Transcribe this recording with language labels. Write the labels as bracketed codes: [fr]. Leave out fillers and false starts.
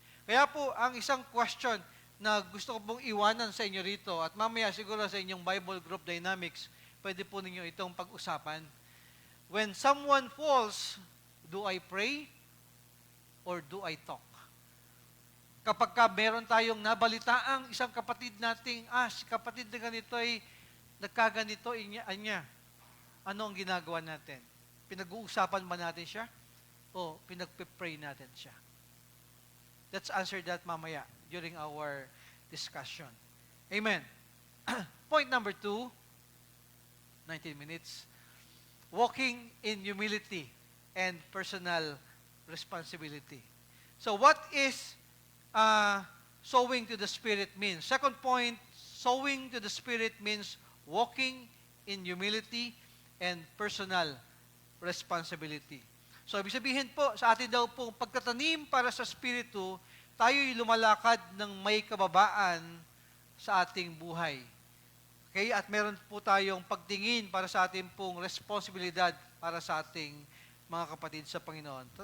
[tl] Kaya po, ang isang question na gusto ko pong iwanan sa inyo rito at mamaya siguro sa inyong Bible Group Dynamics, pwede po ninyo itong pag-usapan. [en] When someone falls, do I pray or do I talk? [tl] Kapag meron tayong nabalitaang isang kapatid nating, si kapatid na ganito ay nagkaganito, anya, ano ang ginagawa natin? Pinag-uusapan ba natin siya? O pinag-pray natin siya? [en] Let's answer that mamaya during our discussion. Amen. Point number 2, 19 minutes. Walking in humility and personal responsibility. So what is sowing to the Spirit means? Second point, sowing to the Spirit means walking in humility and personal responsibility. [tl] So, ibig sabihin po, sa atin daw po, pagtatanim para sa Espiritu, tayo'y lumalakad ng may kababaan sa ating buhay. Okay? At meron po tayong pagtingin para sa ating pong responsibilidad para sa ating mga kapatid sa Panginoon.